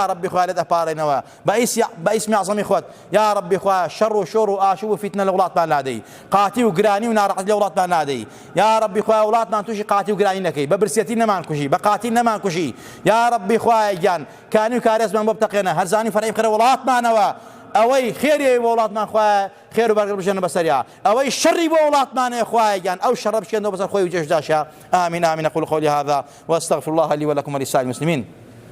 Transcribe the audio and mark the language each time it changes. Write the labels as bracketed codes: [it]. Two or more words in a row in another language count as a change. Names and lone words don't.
[ckb] ڕەبی خوایە لێ دەپاڕێنەوە بە ئیسمی عەزەمی خۆت یا ڕەبی خوایە شەڕ و شۆڕ و ئاشوب و فیتنە لە وڵاتمان نادەی قاتی و گرانی و ناڕەحەتی لە وڵاتمان نادەی یا ڕەبی خوایە وڵاتمان تووشی قاتی و گرانی نەکەی بە برسێتی نەمان کوژی بە قاتی نەمان کوژی یا ڕەبی خوایە گیان کانی و کارێزمان بۆ بتەقێنە هەرزانی فەرعی بخەرە وڵاتمانەوە ئەوەی خێری بۆ وڵاتمان خوایە خێر و بەرگەر بژێنە بەسەریا ئەوەی شەڕی بۆ وڵاتمانەیە خوایە گیان ئەو شەڕە بشکێنەوە بەسەر خۆی و جێژداشە ئامین ئامین [ar] أقول قولي هذا وأستغفر الله لي ولكم ولسائر المسلمين